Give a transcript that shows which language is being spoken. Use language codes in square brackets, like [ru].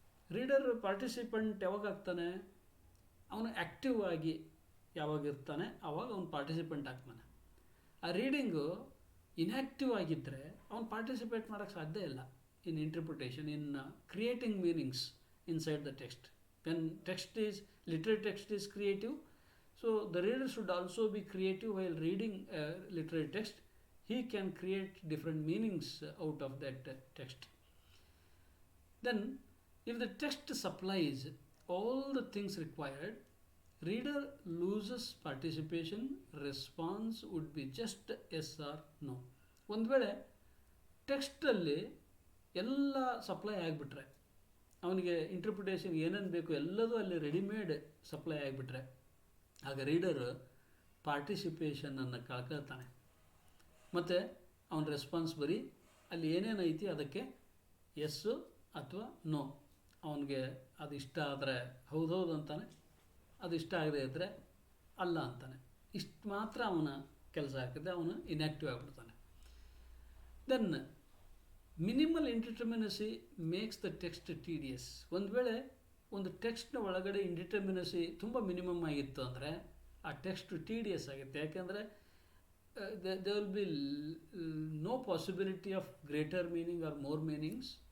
[kn] Reader participant ಯಾವಾಗ ಆಗ್ತಾನೆ? ಅವನು ಆ್ಯಕ್ಟಿವ್ ಆಗಿ ಯಾವಾಗ ಇರ್ತಾನೆ ಆವಾಗ ಅವನು ಪಾರ್ಟಿಸಿಪೆಂಟ್ ಆಗ್ತಾನೆ. ಆ ರೀಡಿಂಗು ಇನ್ಯಾಕ್ಟಿವ್ ಆಗಿದ್ದರೆ ಅವನು ಪಾರ್ಟಿಸಿಪೇಟ್ ಮಾಡೋಕ್ಕೆ ಸಾಧ್ಯ ಇಲ್ಲ [en] In interpretation, in creating meanings inside the text. When text is literary text is creative, so the reader should also be creative while reading literary text. He can create different meanings out of that text. Then if the text supplies all the things required, reader loses participation. Response would be just yes or no. [kn] ಒಂದು ವೇಳೆ ಟೆಕ್ಸ್ಟಲ್ಲಿ ಎಲ್ಲ supply ಆಗಿಬಿಟ್ರೆ, ಅವನಿಗೆ interpretation ಏನೇನು ಬೇಕು ಎಲ್ಲದೂ ಅಲ್ಲಿ readymade supply ಆಗಿಬಿಟ್ರೆ, ಆಗ ರೀಡರ್ ಪಾರ್ಟಿಸಿಪೇಷನನ್ನು ಕಳ್ಕೊಳ್ತಾನೆ. ಮತ್ತು ಅವನ ರೆಸ್ಪಾನ್ಸ್ ಬರೀ ಅಲ್ಲಿ ಏನೇನು ಐತಿ ಅದಕ್ಕೆ ಎಸ್ಸು ಅಥವಾ ನೋ. ಅವನಿಗೆ ಅದು ಇಷ್ಟ ಆದರೆ ಹೌದೌದು ಅಂತಾನೆ, ಅದು ಇಷ್ಟ ಆಗದೆ ಇದ್ದರೆ ಅಲ್ಲ ಅಂತಾನೆ. ಇಷ್ಟು ಮಾತ್ರ ಅವನ ಕೆಲಸ ಆಗ್ತದೆ, ಅವನು ಇನ್ಯಾಕ್ಟಿವ್ ಆಗಿಬಿಡ್ತಾನೆ. [en] Then minimal indeterminacy makes the text tedious. [kn] ಒಂದು ವೇಳೆ ಒಂದು ಟೆಕ್ಸ್ಟ್ನ ಒಳಗಡೆ ಇಂಡಿಟರ್ಮಿನಸಿ ತುಂಬ ಮಿನಿಮಮ್ ಆಗಿತ್ತು ಅಂದರೆ ಆ ಟೆಕ್ಸ್ಟ್ ಟೀಡಿಯಸ್ ಆಗುತ್ತೆ. ಯಾಕೆಂದರೆ [en] there will be no possibility of greater meaning or more meanings.